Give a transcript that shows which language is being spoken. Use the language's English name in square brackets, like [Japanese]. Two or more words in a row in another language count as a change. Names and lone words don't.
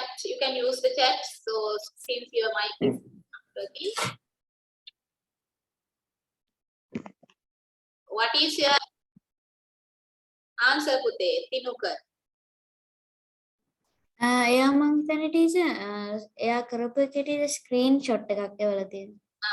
[English] You can use the chat. So since your mic is not working, what is your answer, Pute? Tinuka. [Sinhala] එයා මං හිතන්නේ ටීචර් එයා කරපු එකේ [English] teacher screen shot [Sinhala] එකක් එවලා තියෙනවා.